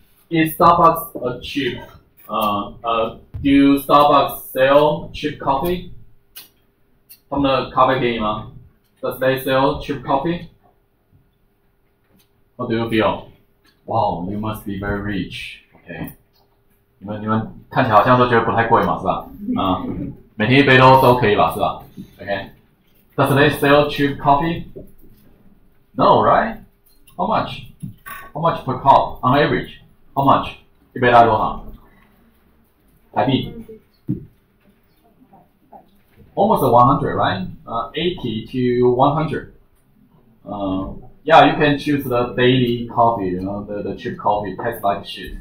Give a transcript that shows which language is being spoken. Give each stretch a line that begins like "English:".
English: Is Starbucks a cheap? Do Starbucks sell cheap coffee?
Chinese: 他们的咖啡便宜吗？
English: Does they sell cheap coffee? What do you feel? Wow, you must be very rich. Okay.
Chinese: 你们看起来好像都觉得不太贵嘛，是吧？每天一杯都可以吧，是吧 ？
English: Okay. Does they sell cheap coffee? No, right? How much? How much per cup on average? How much?
Chinese: 一杯大概多少？
English: 台币 ？Almost 100, right? 80 to 100. Yeah, you can choose the daily coffee, you know, the cheap coffee tastes like shit.